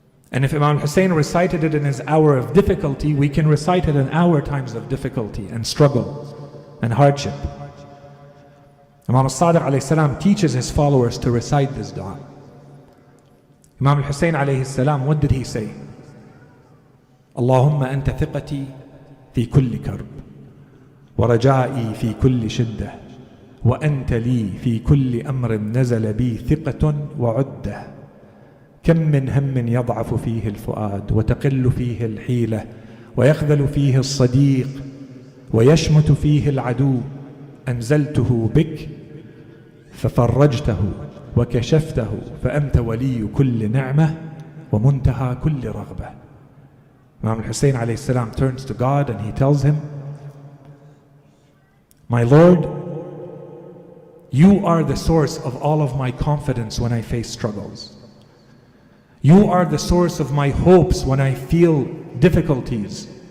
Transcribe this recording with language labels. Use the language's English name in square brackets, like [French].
[English] And if Imam al-Hussein recited it in his hour of difficulty, we can recite it in our times of difficulty and struggle and hardship. Imam al-Sadiq alayhi salam teaches his followers to recite this dua. Imam al-Hussein alayhi salam, what did he say? [Arabic] Allahumma anta thiqati fi kulli karb, wa raja'i fi kulli shiddah, وأنت لي في كل أمر نزل بي ثقة وعدة كم من هم يضعف فيه الفؤاد وتقل فيه الحيلة ويخذل فيه الصديق ويشمت فيه العدو أنزلته بك ففرجته وكشفته فأنت ولي كل نعمة ومنتهى كل رغبة. [English] Imam al-Hussein alayhi salam turns to God and he tells him, My Lord, you are the source of all of my confidence when I face struggles. You are the source of my hopes when I feel difficulties.